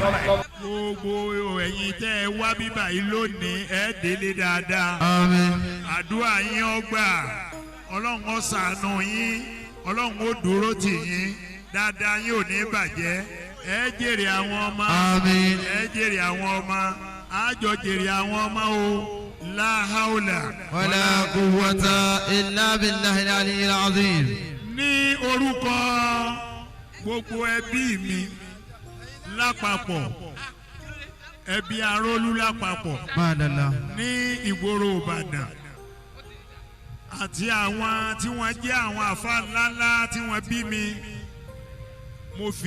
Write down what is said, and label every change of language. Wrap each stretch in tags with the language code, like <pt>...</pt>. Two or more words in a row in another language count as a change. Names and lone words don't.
<yo>gbogbo ẹ̀yin tẹ́ ẹ wá bíbá yìí lónìí ẹ délé dáadáa. àmín. àdúrà yín ó gbà Ọlọ́run ó ṣàánú yín Ọlọ́run ó dúró tì yín dáadáa yín ò ní bàjẹ́ ẹ jèrè àwọn ọmọ. àmín. ẹ jèrè àwọn ọmọ àjọ jèrè àwọn ọmọ o.</yo> <ar>لا حول. ولا قوة إلا بالله العلي العظيم.</ar> <yo>ní orúkọ gbogbo ẹbí mi lápapọ̀ ẹbí Arólú lápapọ̀ madala. ní ìgboro Ìbàdàn àti àwọn tí wọ́n jẹ́ àwọn àfa ńláńlá tí wọ́n bí mi mo fi</yo>